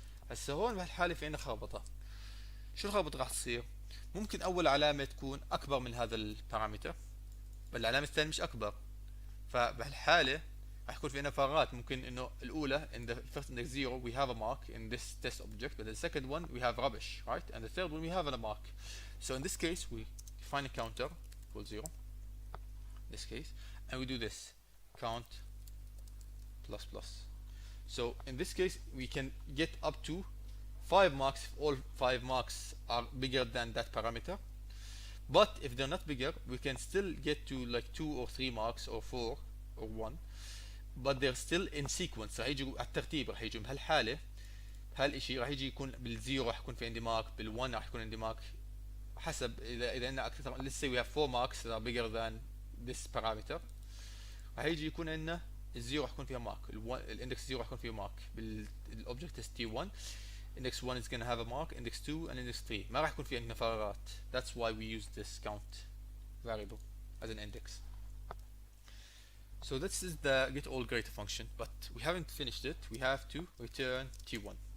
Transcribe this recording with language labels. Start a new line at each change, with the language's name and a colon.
Arabic: هسه هون بهالحالة في عندنا خربطة. شو الخربطة راح تصير؟ ممكن أول علامة تكون أكبر من هذا البارامتر، بل العلامة الثانية مش أكبر. فبهالحالة راح يكون في عندنا فراغات. ممكن إنه الأولى
English: in the first index 0 we have a mark in this test object, but the second one we have rubbish, right? And the third one we have a mark. So in this case we define a counter equals 0. In this case, and we do this count plus plus. So in this case we can get up to 5 marks if all 5 marks are bigger than that parameter, but if they're not bigger we can still get to like 2 or 3 marks or 4 or 1, but they're still in sequence.
Arabic: راح يجوا على الترتيب. راح يجوا بهالحالة بهالشيء راح يجي يكون بالزيرو راح يكون في عندي مارك، بال1 راح يكون عندي مارك، حسب إذا عندنا أكثر.
English: let's say we have 4 marks that are bigger than this parameter.
Arabic: راح يجي يكون عندنا الزيرو راح يكون فيها مارك، الاندكس 0 راح يكون فيه مارك بالاوبجكت t1.
English: index 1 is going to have a mark, index 2 and index 3
Arabic: ما راح يكون في عندنا فراغات.
English: That's why we use this count variable as an index. So this is the getAllGreater function, but we haven't finished it. We have to return t1.